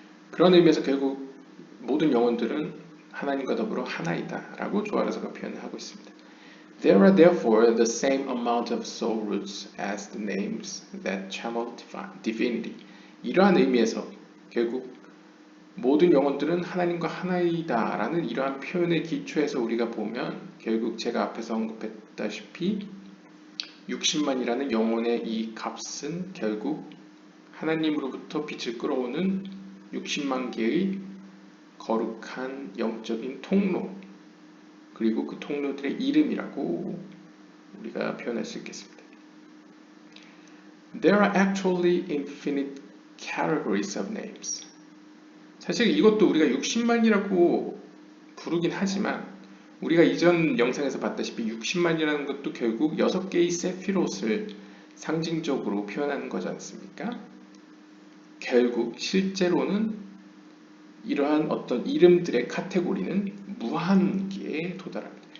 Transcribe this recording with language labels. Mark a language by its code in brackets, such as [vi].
[ko] 그런 의미에서 결국 모든 영혼들은 하나님과 더불어 하나이다 라고 조아르서가 표현하고 있습니다. [en] There are therefore the same amount of soul roots as the names that channel divinity. [ko] 이러한 의미에서 결국 모든 영혼들은 하나님과 하나이다 라는 이러한 표현의 기초에서 우리가 보면 결국 제가 앞에서 언급했다시피 60만이라는 영혼의 이 값은 결국 하나님으로부터 빛을 끌어오는 60만 개의 거룩한 영적인 통로, 그리고 그 통로들의 이름이라고 우리가 표현할 수 있겠습니다. [en] There are actually infinite categories of names. [ko] 사실 이것도 우리가 60만이라고 부르긴 하지만 우리가 이전 영상에서 봤다시피 60만이라는 것도 결국 6개의 세피롯을 상징적으로 표현하는 거지 않습니까? 결국 실제로는 이러한 어떤 이름들의 카테고리는 무한기에 도달합니다.